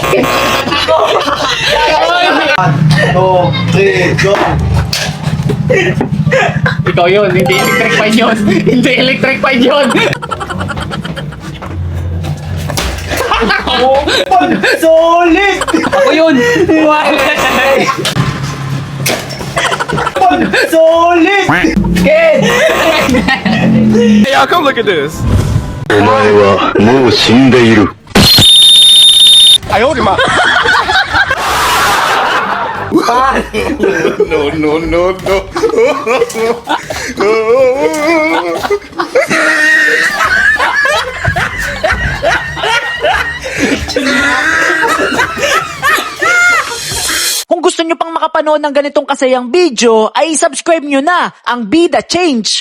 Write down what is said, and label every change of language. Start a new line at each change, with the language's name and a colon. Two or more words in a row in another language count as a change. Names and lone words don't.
English: 2, 3, go.
Filipino: Ikaw yun, hindi electric fan yun. Hindi electric fan yun. Solid. Ako yun. Solid. Kid.
English: Hey y'all, come look at this.
Japanese: お前はもう死んでいる。
English: No, no, no, no.
Filipino: Kung gusto nyo pang makapanood ng ganitong kasayang video, ay subscribe nyo na ang Bida Change.